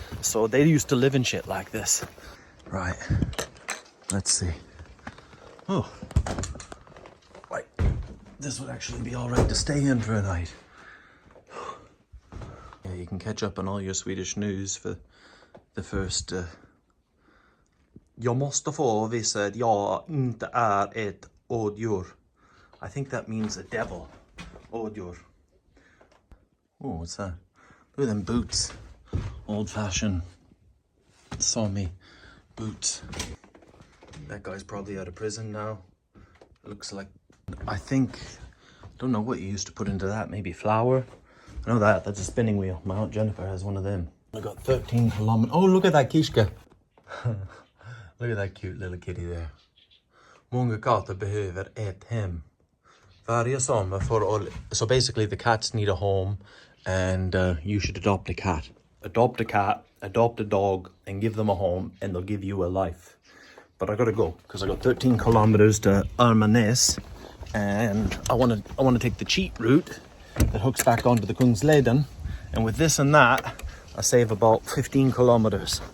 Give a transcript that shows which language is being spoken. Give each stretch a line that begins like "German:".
English: So they used to live in shit like this. Right, let's see. Oh. Right, this would actually be all right to stay in for a night. you can catch up on all your Swedish news for the first...
Swedish: Jag måste få visa att jag inte är ett odjur.
English: I think that means a devil. Odjur. Oh, what's that? Look at them boots. Old-fashioned Sami boots. That guy's probably out of prison now. It looks like... I think... Don't know what you used to put into that. Maybe flour? I know that. That's a spinning wheel. My Aunt Jennifer has one of them. I got 13 kilometers. Oh, look at that kishka. Look at that cute little kitty there.
Swedish: Många katter behöver ett hem. Varje sommar
English: so basically the cats need a home, and you should adopt a cat. Adopt a cat, adopt a dog, and give them a home, and they'll give you a life. But I gotta go because I got 13 kilometers to Armanäs, and I want to take the cheap route that hooks back onto the Kungsleden, and with this and that, I save about 15 kilometers.